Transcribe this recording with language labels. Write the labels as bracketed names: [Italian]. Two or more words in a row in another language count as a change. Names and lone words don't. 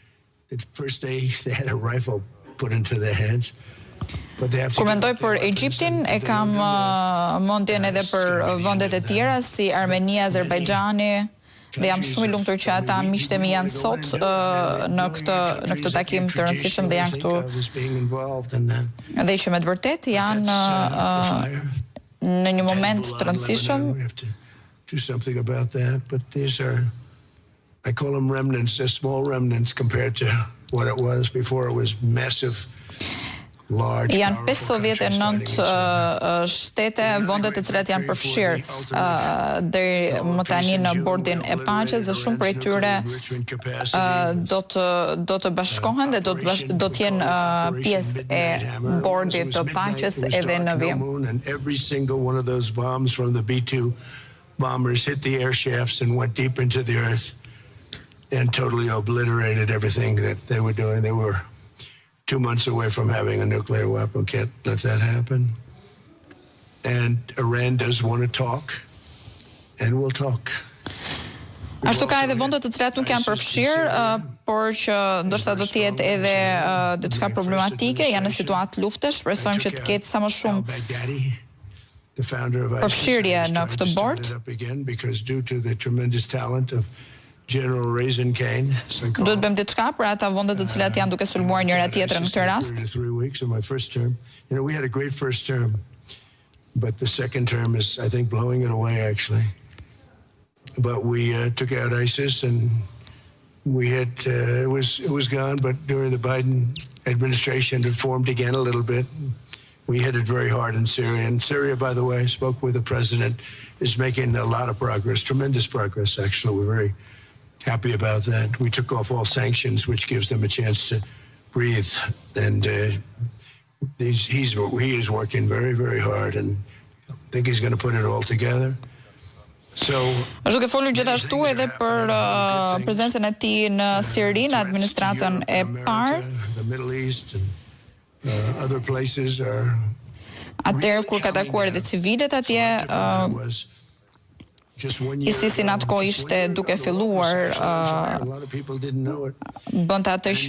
[Albanian] Kur mendoj për Egjiptin, e kam mendjen edhe për vendet e tjera si Armenia, Azerbajxhani, dhe jam shumë i lumtur që ata miqtë mi janë sot në këtë takim të rëndësishëm dhe janë këtu dhe që me të vërtet janë në një moment të rëndësishëm. [English] Do something about that, but I call them remnants, they're small remnants compared to what it was before. It was massive. [Albanian] Janë 59 shtete, vendet të cilat janë përfshirë deri më tani në bordin e paqes dhe shumë prej tyre do të bashkohen dhe do të jenë pjesë e bordit të paqes edhe në vim. [English] Every single one of those bombs from the B-2 bombers hit the air shafts and went deep into the earth and totally obliterated everything that they were doing. They were 2 months away from having a nuclear weapon. Can't let that happen. And Iran does want to talk, and we'll talk. [Albanian] Ashtu ka edhe vendet të cilat nuk janë përfshirë, por që ndoshta do të jetë edhe diçka problematike, janë në situatë lufte, shpresojmë që të ketë sa më shumë përfshirje në këtë bord. Duhet bëjmë diçka për ata vendet të cilat janë duke sulmuar njëra tjetrën në këtë rast. [English] We had a great first term, but the second term is, I think, blowing it away, actually. But we took out ISIS, and we had it was gone. But during the Biden administration, it formed again a little bit. We hit it very hard in Syria. And Syria, by the way, spoke with the president, is making a lot of progress, tremendous progress, actually. We're very happy about that. We took off all sanctions, which gives them a chance to breathe. And he is working very, very hard, and I think he's going to put it all together. [Albanian] Është duke folur gjithashtu edhe për prezencën e tij në Sirinë, administratën e parë. Atëherë kur ka takuar edhe civilet atje, ISIS-i në atë kohë ishte duke filluar bënte atë që